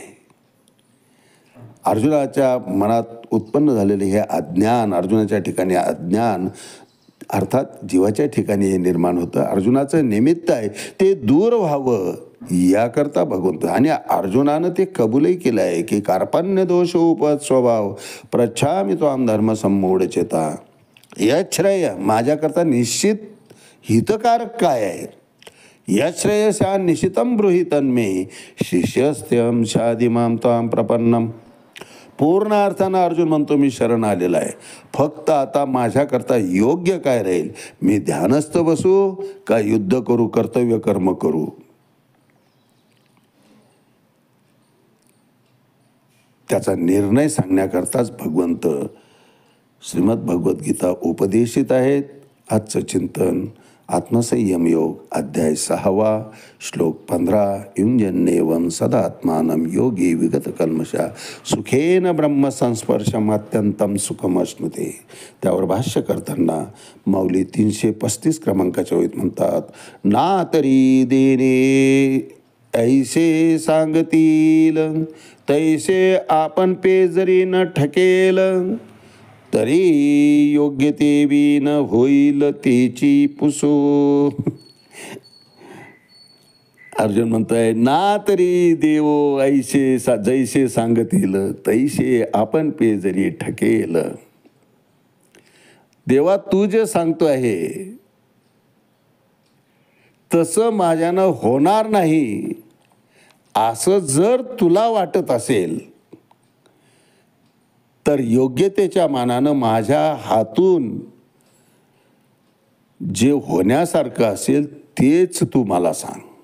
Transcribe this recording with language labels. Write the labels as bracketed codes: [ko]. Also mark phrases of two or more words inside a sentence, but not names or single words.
[mr] अर्जुनाच्या मनात उत्पन्न झालेले हे अज्ञान, अर्जुनाच्या ठिकाणी अज्ञान अर्थात जीवाच्या ठिकाणी हे निर्माण होतं. अर्जुनाचं निमित्त आहे ते दूर व्हावं याकरता भगवंत. आणि अर्जुनानं ते कबूलही केलं आहे की [sa] कार्पण्य दोष उपत स्वभाव प्रच्छामी त्वाम धर्म संमूढ चेता. [mr] यश्रेय माझ्याकरता निश्चित हितकारक काय आहे. [sa] यश्रेयस्या निश्चितम ब्रूहितन्मे शिष्यस्त्यम शादिमाम त्वाम प्रपन्नम. [mr] पूर्ण अर्थानं अर्जुन म्हणतो मी शरण आलेला आहे. फक्त आता माझ्याकरता योग्य काय राहील. मी ध्यानस्थ बसू का युद्ध करू, कर्तव्य कर्म करू. त्याचा निर्णय सांगण्याकरताच भगवंत श्रीमद भगवद्गीता उपदेशित आहेत. आजचं चिंतन आत्मसंयम योग अध्याय 6 श्लोक 15 [sa] युंजन्नेवं सदात्मानं योगी विगत कल्मषा सुखेन ब्रह्म संस्पर्शम अत्यंतम सुखमश्नुते. [mr] त्यावर भाष्य करताना माऊली 335 क्रमांकाच्या ओळीत म्हणतात, ना तरी देणे ऐसे सांगतील तैसे आपण पे जरी न ठकेल तरी योग्य ते बी न होईल तेची पुसो. अर्जुन म्हणतोय ना तरी देवो ऐसे जैसे सांगतील तैसे आपण पे जरी ठकेल. देवा तू जे सांगतो आहे तसं माझ्यानं होणार नाही असं जर तुला वाटत असेल तर योग्यतेच्या मानानं माझ्या हातून जे होण्यासारखं असेल तेच तू मला सांग.